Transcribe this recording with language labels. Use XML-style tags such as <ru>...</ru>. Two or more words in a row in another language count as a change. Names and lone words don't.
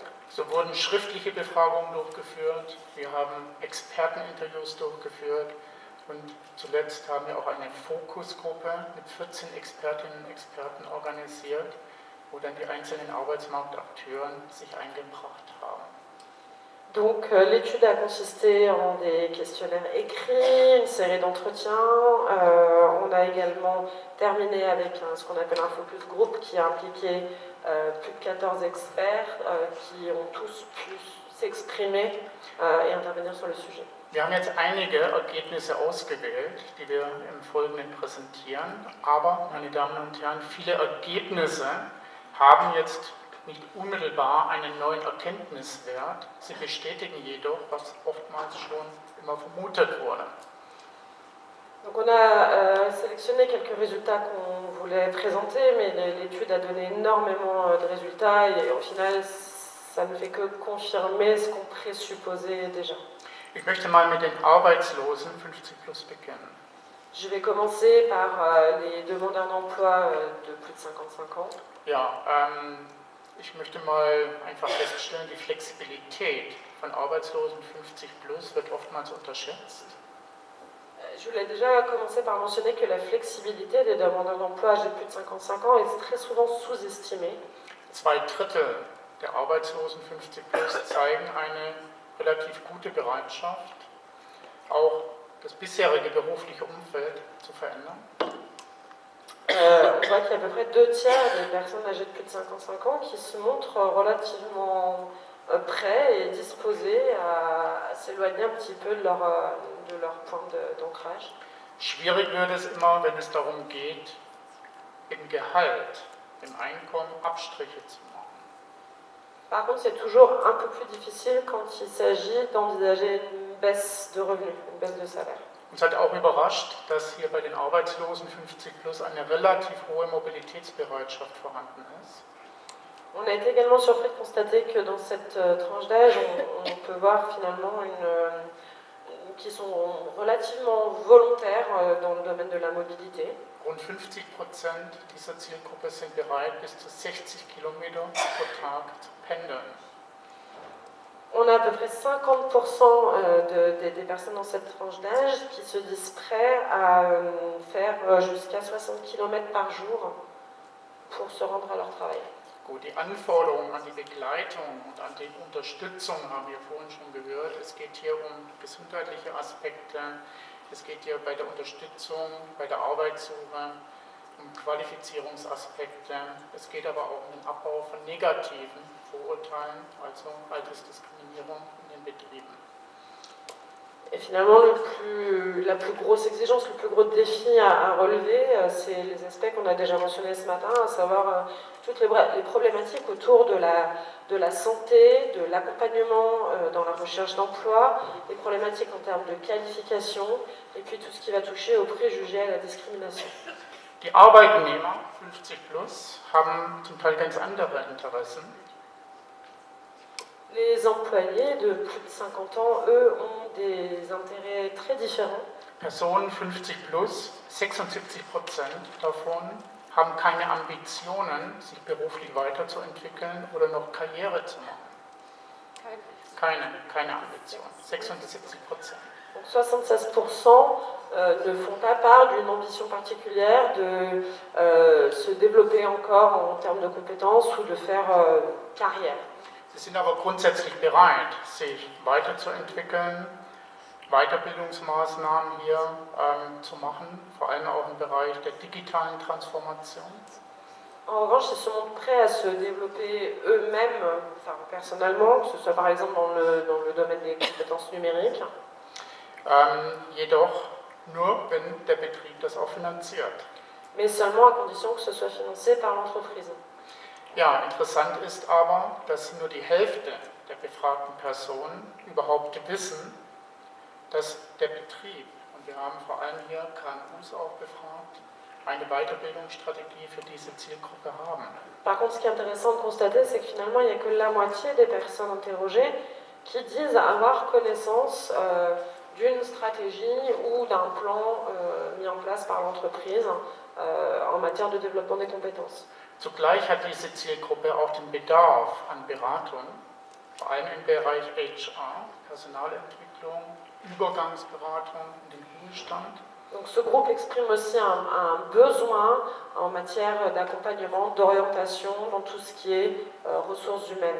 <de>So wurden schriftliche Befragungen durchgeführt, wir haben Experteninterviews durchgeführt und zuletzt haben wir auch eine Fokusgruppe mit 14 Expertinnen und Experten organisiert, wo dann die einzelnen Arbeitsmarktakteure sich eingebracht haben.</de> <fr>Donc l'étude a consisté en des questionnaires écrits, une série d'entretiens. On a également terminé avec ce qu'on appelle un</fr> <en>focus group</en> <fr>qui a impliqué plus de 14 experts qui ont tous pu s'exprimer et intervenir sur le sujet.</fr> <de>Wir haben jetzt einige Ergebnisse ausgewählt, die wir im Folgenden präsentieren, aber, meine Damen und Herren, viele Ergebnisse haben jetzt nicht unmittelbar einen neuen Erkenntniswert, sie bestätigen jedoch, was oftmals schon immer vermutet wurde.</de> <fr>Donc on a sélectionné quelques résultats qu'on voulait présenter, mais l'étude a donné énormément de résultats et au final, ça ne fait que confirmer ce qu'on présupposait déjà.</fr> <de>Ich möchte mal mit den Arbeitslosen 50 plus beginnen.</de> <fr>Je vais commencer par les demandeurs d'emploi de plus de 55 ans.</fr> <de>Ja, ich möchte mal einfach feststellen, die Flexibilität von Arbeitslosen 50 plus wird oftmals unterschätzt.</de> <fr>Je voulais déjà commencer par mentionner que la flexibilité des demandeurs d'emploi âgés de plus de 55 ans est très souvent sous-estimée.</fr> <de>2/3 der Arbeitslosen 50 plus zeigen eine relativ gute Bereitschaft, auch das bisherige berufliche Umfeld zu verändern.</de> <fr>on voit qu'il y a à peu près 2 tiers des personnes âgées de plus de 55 ans qui se montrent relativement prêts et disposés à s'éloigner un petit peu de leur point d'ancrage.</fr> <de>Schwierig wird es immer, wenn es darum geht, im Gehalt, im Einkommen Abstriche zu machen.</de> <fr>Par contre, c'est toujours un peu plus difficile quand il s'agit d'envisager une baisse de revenus, une baisse de salaire.</fr> <de>Uns hat auch überrascht, dass hier bei den Arbeitslosen 50 plus eine relativ hohe Mobilitätsbereitschaft vorhanden ist.</de> <fr>On a été également surpris de constater que dans cette tranche d'âge, on peut voir finalement qui sont relativement volontaires dans le domaine de la mobilité.</fr> <de>Rund 50% dieser Zielgruppe sind bereit, bis zu 60 Kilometer pro Tag zu pendeln.</de> <fr>On a à peu près 50% des personnes dans cette tranche d'âge qui se disent prêts à faire jusqu'à 60 km par jour pour se rendre à leur travail.</fr> <de>Gut, die Anforderungen an die Begleitung und an die Unterstützung haben wir vorhin schon gehört. Es geht hier um gesundheitliche Aspekte, es geht hier bei der Unterstützung, bei der Arbeitssuche, um Qualifizierungsaspekte. Es geht aber auch um den Abbau von negativen Vorurteilen, also Altersdiskriminierung in den Betrieben.</de> <fr>Et finalement, la plus grosse exigence, le plus gros défi à relever, c'est les aspects qu'on a déjà mentionnés ce matin, à savoir toutes les problématiques autour de la santé, de l'accompagnement dans la recherche d'emploi, les problématiques en termes de qualification, et puis tout ce qui va toucher aux préjugés et à la discrimination.</fr> <de>Die Arbeitnehmer 50 plus haben zum Teil ganz andere Interessen.</de> <fr>Les employés de plus de 50 ans, eux, ont des intérêts très différents.</fr> <de>Personen 50 plus, 76% davon haben keine Ambitionen, sich beruflich weiterzuentwickeln oder noch Karriere zu machen. Keine Ambition. 76%.</de> <fr>Donc 76% ne font pas part d'une ambition particulière de se développer encore en termes de compétences ou de faire carrière.</fr> <de>Sie sind aber grundsätzlich bereit, sich weiterzuentwickeln, Weiterbildungsmaßnahmen hier zu machen, vor allem auch im Bereich der digitalen Transformation.</de> <fr>En revanche, ils sont prêts à se développer eux-mêmes, enfin, personnellement, que ce soit par exemple dans le domaine des compétences numériques.</fr> <de>Jedoch nur, wenn der Betrieb das auch finanziert.</de> <fr>Mais seulement à condition que ce soit financé par l'entreprise.</fr> <de>Ja, interessant ist aber, dass nur die Hälfte der befragten Personen überhaupt wissen, dass der Betrieb, und wir haben vor allem hier KMUs auch befragt, eine Weiterbildungsstrategie für diese Zielgruppe haben.</de> <fr>Par contre, ce qui est intéressant de constater, c'est que finalement, il n'y a que la moitié des personnes interrogées qui disent avoir connaissance d'une stratégie ou d'un plan mis en place par l'entreprise en matière de développement des compétences.</fr> <de>Zugleich hat diese Zielgruppe auch den Bedarf an Beratung, vor allem im Bereich HR, Personalentwicklung, Übergangsberatung in den Ruhestand.</de> <fr>Donc ce groupe exprime aussi un besoin en matière d'accompagnement, d'orientation dans tout ce qui est ressources humaines.</fr>